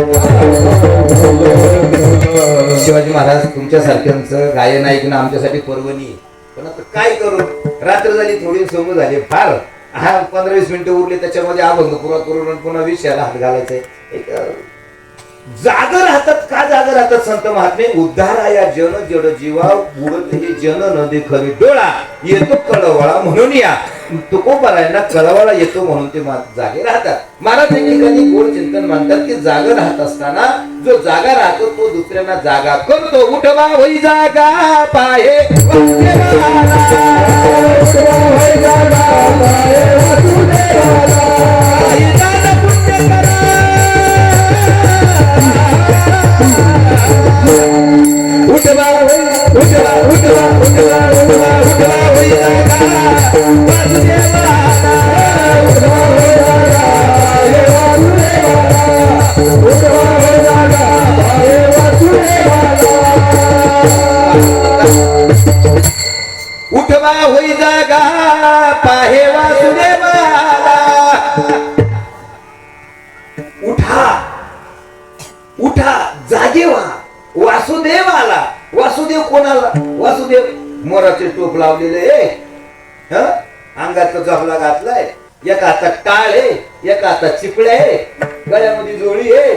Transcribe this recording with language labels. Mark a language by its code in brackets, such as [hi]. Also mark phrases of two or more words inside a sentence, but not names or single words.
[mr] शिवाजी महाराज तुमच्या सारख्यांचं गायन ऐकणं आमच्यासाठी पर्वणी. पण आता काय करू, रात्र झाली, थोडी सोमं झाली, फार 15-20 मिनिटं उरले, त्याच्यामध्ये अभंग पुरा करून पुन्हा विषयाला हात घालायचंय. जाग राहतात. का जाग राहतात संत महात्मे? उद्धाराया जन जड जीवा. बुडत हे जन न देखली डोळा, येतो कळवळा म्हणून या. तुकोबारायांना कळवळा येतो म्हणून ते जागे राहतात. महाराज एक ठिकाणी गोड चिंतन मानतात की जाग राहत असताना जो जागा राहतो तो दुसऱ्यांना जागा करतो. उठवा होई जागा पाहे उठवा उठवा उठवा उठवा उठवा उठवा होई उठवा होई जागा पाहे वासुदेवाला. उठा उठा जागे व्हा. वासुदेव आला. वासुदेव कोणाला? वासुदेव मोराचे टोप लावलेले, अंगात जबला घातलाय, एका हातात टाळ आहे, एका हातात चिपळे आहे, गळ्यामध्ये जोडी आहे.